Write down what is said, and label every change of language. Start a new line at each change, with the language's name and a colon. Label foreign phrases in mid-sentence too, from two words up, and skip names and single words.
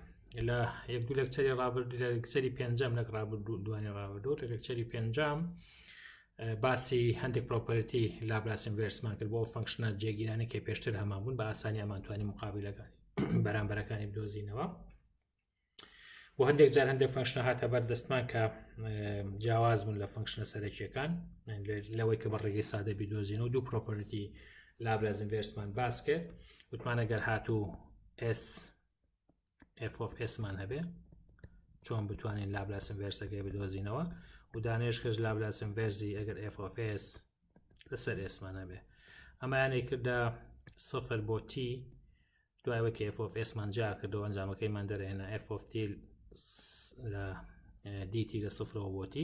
Central Kurdish: لە یەک دوو لێکچەری ڕابردوو، لە لێکچەری پێنجەم لەک دوانی ڕابردوو، لە لێکچەری پێنجەم باسی هەندێک پرۆپەرتی لاپلاس ئینڤێرسمان کرد بۆ فەنکشنە جێگیرانێک کە پێشتر هەمان بوون، بە ئاسانی ئەمانتوانی مقابلەکانی بەرامبەرەکانی بدۆزینەوە. و هەندێک جار هەندێک فەنکشنە هاتە بەردەستمان کە جیاواز بوون لە فەنکشنە سەرەکیەکان لەوەی کە بە ڕێگەی سادە بیدۆزینەوە. دوو پرۆپەرتی لاپلاس ئینڤێرسمان باس کرد. وتمان ئەگەر هاتوو
English: s f of s
Central Kurdish: مان هەبێ چۆن بتوانین لاپلاس ئینڤێرسەکەی بدۆزینەوە، و دانێش کەش لاپلاس ئینڤێرسی ئەگەر
English: f of s
Central Kurdish: لەسەر s مان هەبێ. ئەمایانەی کردە 0 بۆ t، دوایەوە کە
English: f of s
Central Kurdish: مان جا کردەوە ئەنجامەکەیمان دەرهێنا
English: f of t
Central Kurdish: لە dt لە 0 بۆ t.